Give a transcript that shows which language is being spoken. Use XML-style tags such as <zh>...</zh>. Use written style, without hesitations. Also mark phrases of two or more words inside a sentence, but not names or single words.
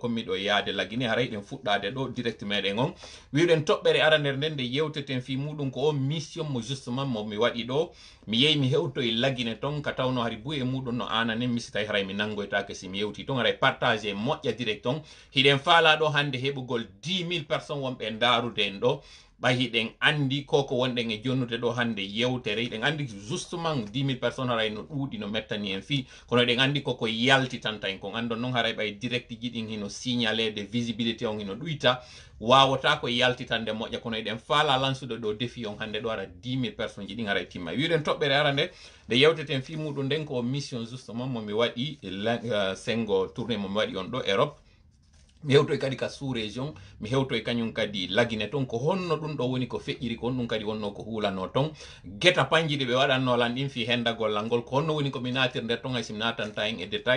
<ff>kommiɗo yaade lagine haray ɗen fuɗɗade ɗo direct meɗen on wiɗen toɓɓere ara nder nden nde yewteten fi muɗum ko on mission mo justement mo mi waɗi ɗo mi yehi mi hewtoye lagine ton ka tawno hari buye muɗum no ananen mi sitay haray mi nangoytake si mi yewti ton haray partage moƴƴa direct on hiɗen faala ɗo hande heɓugol 10 000 personnes wonɓe ndarude en ɗo ɓay hiɗen andi koko wonɗen e jonnude ɗo hande yewtere hiɗen andi justement 10 000 personnes haray no ɗuuɗi no mettani en fi kono eɗen andi koko yaltitanta en kon andon noon haray ɓay direct ji ɗin hino</ff> <fr>signalé de visibilité</fr> <ff>on hino ɗuyta wawata ko yaltitande moƴƴa kono eɗen faala lansude ɗo défi on hande ɗo ara 10 000 personnes ji ɗin haray timma wiɗen toɓɓere ara nde nde yewteten fi muɗum nden ko mission justement momi waɗi sengo tourné momi waɗi on ɗo Europe mi hewtoy kadi ka</ff> <fr>sous région</fr> <ff>mi hewtoy kañum kadi lagine ton ko honno ɗum ɗo woni ko feƴƴiri ko honɗum kadi wonno ko hulano ton gueta panji ɗi ɓe waɗannolan ɗin fi hendagollal ngol ko honno woni komi natir nder ton hay sim natanta en e détail</ff>